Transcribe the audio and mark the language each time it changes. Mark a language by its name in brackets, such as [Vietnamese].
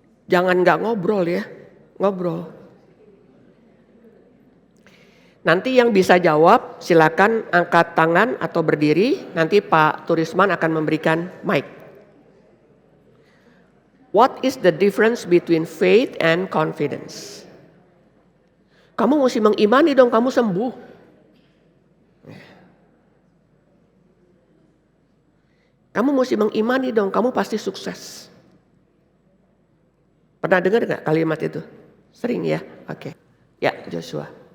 [Indonesian] Jangan nggak ngobrol ya, ngobrol. Nanti yang bisa jawab silakan angkat tangan atau berdiri. Nanti Pak Turisman akan memberikan mic. [English] What is the difference between faith and confidence? [Indonesian] Kamu mesti mengimani dong kamu sembuh. Kamu mesti mengimani dong kamu pasti sukses. Pernah dengar nggak kalimat itu? Sering ya? Oke. Ya, Joshua.